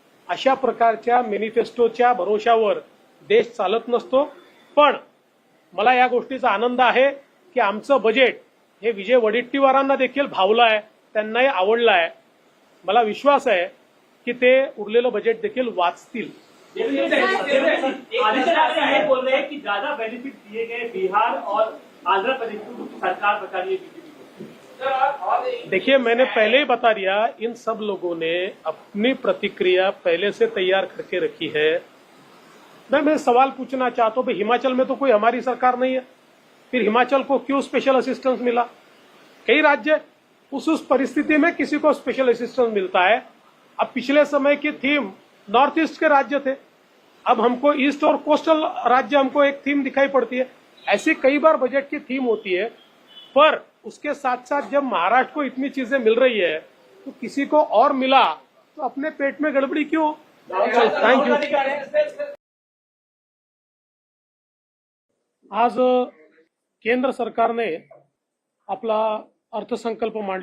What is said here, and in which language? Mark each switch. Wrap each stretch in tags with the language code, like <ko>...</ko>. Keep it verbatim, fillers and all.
<mr>अशा प्रकारच्या मॅनिफेस्टोच्या भरोशावर देश चालत नसतो. पण मला या गोष्टीचा आनंद आहे की आमचं बजेट हे विजय वडेट्टीवारांना देखील भावलं आहे, त्यांनाही आवडलं आहे. मला विश्वास आहे की ते उरलेलं बजेट देखील वाचतील.</mr> <hi>आदित्य ठाकरे ये बोल रहे हैं कि ज्यादा बेनिफिट दिए गए बिहार और आंध्र प्रदेश को सरकार बता रही है बीजेपी को। देखिए, मैंने पहले ही बता दिया, इन सब लोगों ने अपनी प्रतिक्रिया पहले से तैयार करके रखी है। मैं मैं सवाल पूछना चाहता हूँ, हिमाचल में तो कोई हमारी सरकार नहीं है, फिर हिमाचल को क्यों स्पेशल असिस्टेंस मिला? कई राज्य उस उस परिस्थिति में किसी को स्पेशल असिस्टेंस मिलता है। अब पिछले समय की थीम नॉर्थ ईस्ट के राज्य थे, अब हमको ईस्ट और कोस्टल राज्य हमको एक थीम दिखाई पड़ती है। ऐसी कई बार बजट की थीम होती है, पर उसके साथ साथ जब महाराष्ट्र को इतनी चीजें मिल रही है तो किसी को और मिला तो अपने पेट में गड़बड़ी क्यों?</hi> <en>Thank you.</en> <mr>आज केंद्र सरकारने आपला अर्थसंकल्प मांडला.</mr>